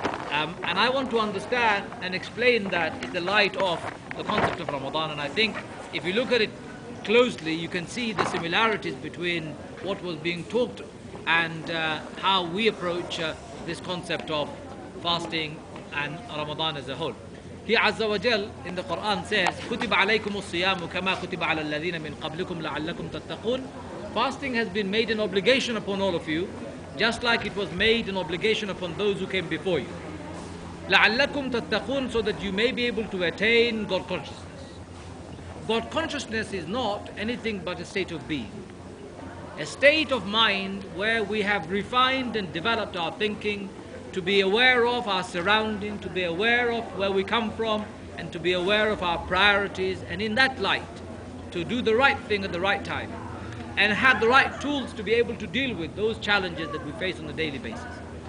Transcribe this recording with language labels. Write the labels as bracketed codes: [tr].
[en] And I want to understand and explain that in the light of the concept of Ramadan. And I think if you look at it closely, you can see the similarities between what was being talked and how we approach this concept of fasting and Ramadan as a whole. He Azza wa Jal in the Quran says, [ar] كُتِبَ عَلَيْكُمُ الصِّيَامُ كَمَا كُتِبَ عَلَى الَّذِينَ مِنْ قَبْلِكُمْ لَعَلَّكُمْ تَتَّقُونَ. [en] Fasting has been made an obligation upon all of you, just like it was made an obligation upon those who came before you. [ar] لَعَلَّكُمْ تَتَّقُونَ, [en] so that you may be able to attain God consciousness. God consciousness is not anything but a state of being. A state of mind where we have refined and developed our thinking to be aware of our surrounding, to be aware of where we come from, and to be aware of our priorities, and in that light, to do the right thing at the right time, and have the right tools to be able to deal with those challenges that we face on a daily basis.